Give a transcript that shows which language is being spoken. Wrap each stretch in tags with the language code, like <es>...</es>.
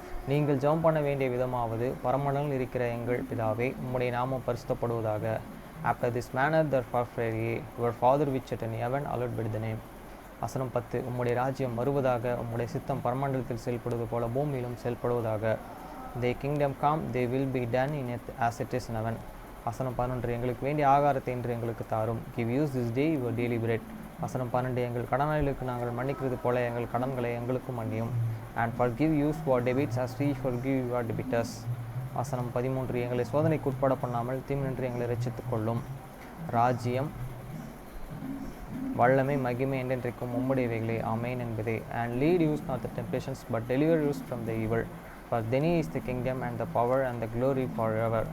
<ta>நீங்கள் ஜெபம் பண்ண வேண்டிய விதமாவது, பரமண்டலங்களில் இருக்கிற எங்கள் பிதாவே, உம்முடைய நாமம் பரிசுத்தப்படுவதாக.</ta> <en>After this manner therefore pray, your Father which art in heaven, hallowed be thy name.</en> <ta>வசனம் 10. உம்முடைய ராஜ்யம் வருவதாக, உம்முடைய சித்தம் பரமண்டலத்தில் செயல்படுவது போல பூமியிலும் செயல்படுவதாக.</ta> <en>Thy kingdom come, they will be done in earth as it is in heaven.</en> <ta>வசனம் 11. எங்களுக்கு வேண்டிய ஆகாரத்தை இன்று எங்களுக்கு தாரும்.</ta> <en>Give us this day your daily bread.</en> <ta>வசனம் 12. எங்கள் கடனாளிகளுக்கு நாங்கள் மன்னிக்கிறது போல எங்கள் கடன்களை எங்களுக்கும் மன்னியும்.</ta> <en>And forgive us our debts as we forgive our debtors.</en> <ta>வசனம் 13. எங்களை சோதனைக்கு உட்பட பண்ணாமல் தீமையின்றி எங்களை ரட்சித்துக் கொள்ளும். ராஜ்யம், வல்லமை, மகிமை என்றென்றைக்கும் உம்முடையவைகளே. ஆமென் என்பதே.</ta> <en>And lead us not the temptations, but deliver us from the evil. For thine is the kingdom and the power and the glory forever.</en>